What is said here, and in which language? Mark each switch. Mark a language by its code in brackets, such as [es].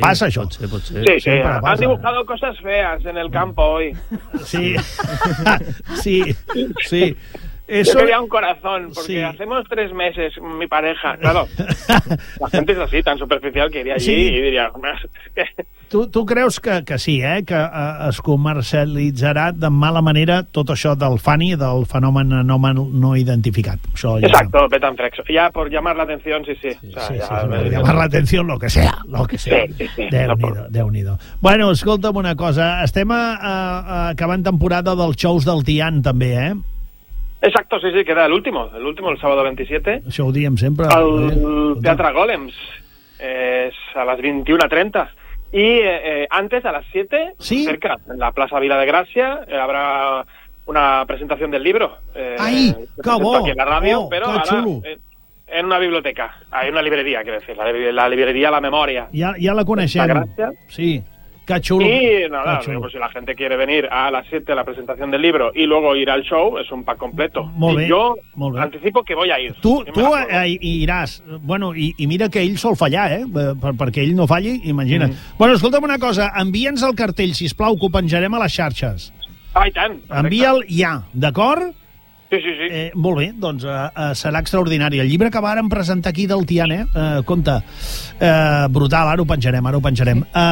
[ca] passa això. Potser, potser. Sí, sí, han passa. [es] Dibujado cosas feas en el campo hoy. Sí, sí, sí. Eso... Yo quería un corazón, porque sí, hacemos 3 meses, mi pareja, claro. La gente es así, tan superficial, que iría allí, sí, y diría... [ca] Tu creus que sí, que es comercialitzarà de mala manera tot això del FANI, del fenomen anòmal no identificat. Això ja... [es] Exacto, bet and frex. Ya por llamar la atención, sí, sí. Llamar la atención, lo que sea. Sí. [ca] Déu-n'hi-do. [es] Bueno, [ca] escolta'm una cosa. Estem acabant temporada dels shows del Tian, també, [es] Exacto, sí, que era el último, el sábado 27. [ca] Això ho diem sempre. El Teatre Golems, és a les 21:30. I antes, a les 7, ¿sí?, [es] cerca, en la plaça Vila de Gràcia, habrá una presentació del llibre. [ca] Ai, que bo! [es] Aquí en la ràdio, però ara, en una biblioteca, en una libreria, quiero decir, la libreria La Memòria. [ca] Ja la coneixem. La Gràcia. [es] Sí. Qué chulo. Y nada, chulo. Pues si la gente quiere venir a las 7 a la presentación del libro y luego ir al show, es un pack completo. [ca] Molt bé, [es] y yo anticipo que voy a ir. Tú irás. Bueno, y mira que [ca] ell sol fallar, perquè ell no falli, imagina't. Mm. Bueno, escolta'm una cosa, envia'ns el cartell, sisplau, que ho penjarem a les xarxes. Ah, i tant. Envia'l ja, d'acord? Sí, sí, sí. Molt bé, doncs serà extraordinari. El llibre que vàrem presentar aquí del Tian, compte, brutal, ara ho penjarem.